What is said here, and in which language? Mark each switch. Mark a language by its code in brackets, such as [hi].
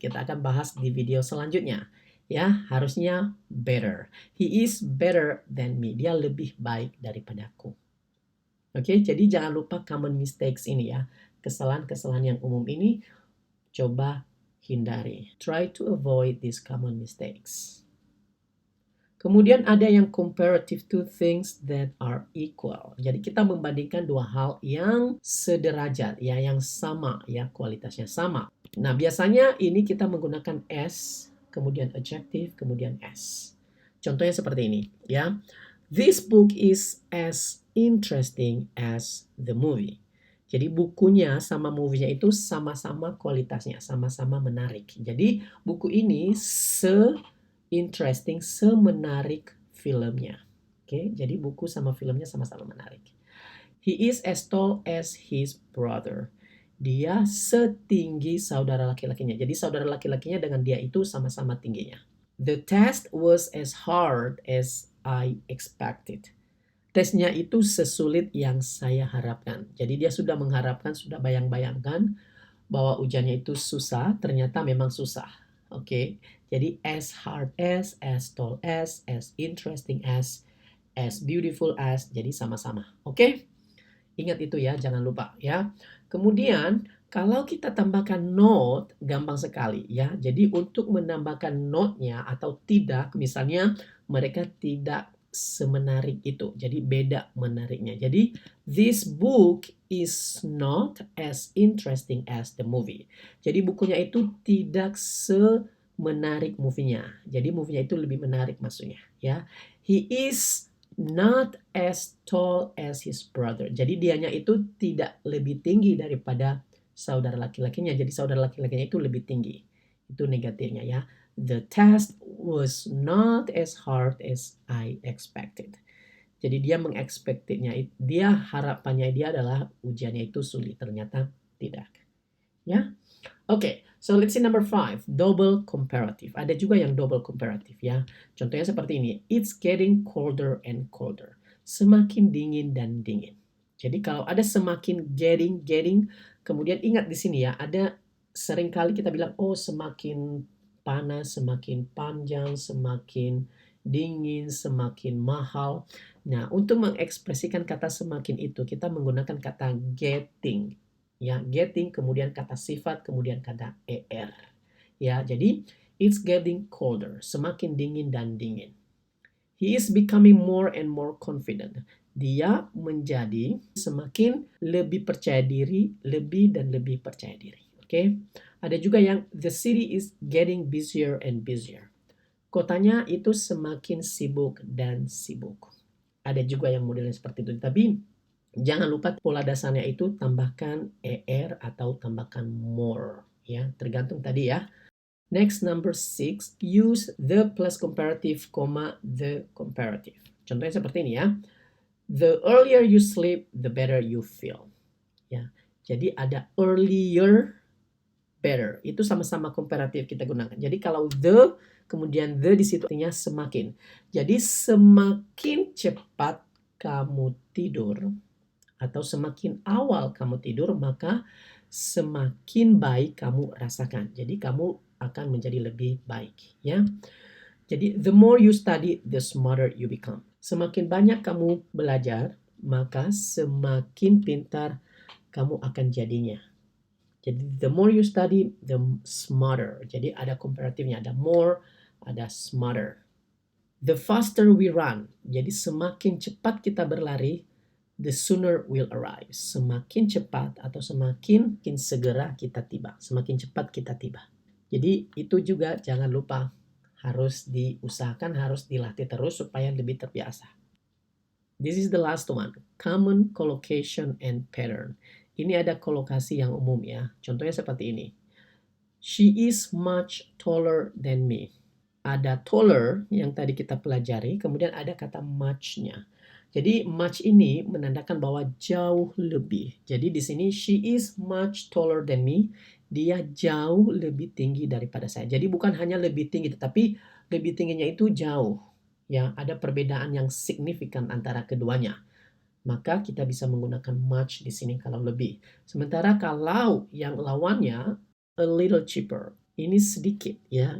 [id] Kita akan bahas di video selanjutnya. Ya, harusnya better. [en] He is better than me, [id] dia lebih baik daripadaku. Oke, jadi jangan lupa common mistakes ini ya. Kesalahan-kesalahan yang umum ini coba hindari. [en] Try to avoid these common mistakes. [id] Kemudian ada yang [en] comparative to things that are equal. [id] Jadi kita membandingkan dua hal yang sederajat, ya, yang sama, ya, kualitasnya sama. Nah, biasanya ini kita menggunakan as, kemudian adjective, kemudian s. Contohnya seperti ini, ya. [en] This book is as interesting as the movie. [id] Jadi bukunya sama movie-nya itu sama-sama kualitasnya, sama-sama menarik. Jadi buku ini interesting, semenarik filmnya. Oke, jadi buku sama filmnya sama-sama menarik. [en] He is as tall as his brother. [id] Dia setinggi saudara laki-lakinya. Jadi saudara laki-lakinya dengan dia itu sama-sama tingginya. [en] The test was as hard as I expected. [id] Tesnya itu sesulit yang saya harapkan. Jadi dia sudah mengharapkan, sudah bayang-bayangkan bahwa ujiannya itu susah, ternyata memang susah. [en] Oke, jadi as hard as tall as interesting as beautiful as, [id] jadi sama-sama. Oke, ingat itu ya, jangan lupa ya. Kemudian kalau kita tambahkan not, gampang sekali ya. Jadi untuk menambahkan not-nya atau tidak, misalnya mereka tidak semenarik itu. Jadi beda menariknya. [en] Jadi this book is not as interesting as the movie. [id] Jadi bukunya itu tidak semenarik movie-nya. Jadi movie-nya itu lebih menarik maksudnya, ya. [en] He is not as tall as his brother. [id] Jadi dianya itu tidak lebih tinggi daripada saudara laki-lakinya. Jadi saudara laki-lakinya itu lebih tinggi. Itu negatifnya ya. [en] The test was not as hard as I expected. [id] Jadi dia mengekspektnya, dia harapannya dia adalah ujiannya itu sulit, ternyata tidak. Ya, oke. [en] So let's see number 5, double comparative. [id] Ada juga yang double comparative ya. Contohnya seperti ini. [en] It's getting colder and colder. [id] Semakin dingin dan dingin. Jadi kalau ada semakin getting, kemudian ingat di sini ya, ada seringkali kita bilang oh semakin panas, semakin panjang, semakin dingin, semakin mahal. Nah, untuk mengekspresikan kata semakin itu, kita menggunakan kata getting. Ya, getting, kemudian kata sifat, kemudian kata er. Ya, jadi [en] it's getting colder, [id] semakin dingin dan dingin. [en] He is becoming more and more confident. [id] Dia menjadi semakin lebih percaya diri, lebih dan lebih percaya diri. Oke. Ada juga yang [en] the city is getting busier and busier. [id] Kotanya itu semakin sibuk dan sibuk. Ada juga yang modelnya seperti itu. Tapi jangan lupa pola dasarnya itu tambahkan er atau tambahkan more. Ya, tergantung tadi ya. [en] Next, number 6, use the plus comparative, the comparative. [id] Contohnya seperti ini ya. [en] The earlier you sleep, the better you feel. [id] Ya, jadi ada earlier, better. Itu sama-sama komparatif kita gunakan. Jadi kalau the, kemudian the di situ artinya semakin. Jadi semakin cepat kamu tidur atau semakin awal kamu tidur, maka semakin baik kamu rasakan. Jadi kamu akan menjadi lebih baik, ya. [en] Jadi the more you study, the smarter you become. [id] Semakin banyak kamu belajar, maka semakin pintar kamu akan jadinya. [en] Jadi the more you study, the smarter. [id] Jadi ada komparatifnya, ada more, ada smarter. [en] The faster we run. [id] Jadi semakin cepat kita berlari, [en] the sooner we'll arrive. [id] Semakin cepat atau semakin segera kita tiba. Semakin cepat kita tiba. Jadi itu juga jangan lupa, harus diusahakan, harus dilatih terus supaya lebih terbiasa. [en] This is the last one, common collocation and pattern. [id] Ini ada kolokasi yang umum ya. Contohnya seperti ini. [en] She is much taller than me. [id] Ada taller yang tadi kita pelajari, kemudian ada kata much-nya. Jadi much ini menandakan bahwa jauh lebih. Jadi di sini [en] she is much taller than me. [id] Dia jauh lebih tinggi daripada saya. Jadi bukan hanya lebih tinggi, tetapi lebih tingginya itu jauh. Ya, ada perbedaan yang signifikan antara keduanya. Maka kita bisa menggunakan much di sini kalau lebih. Sementara kalau yang lawannya a little cheaper, ini sedikit ya.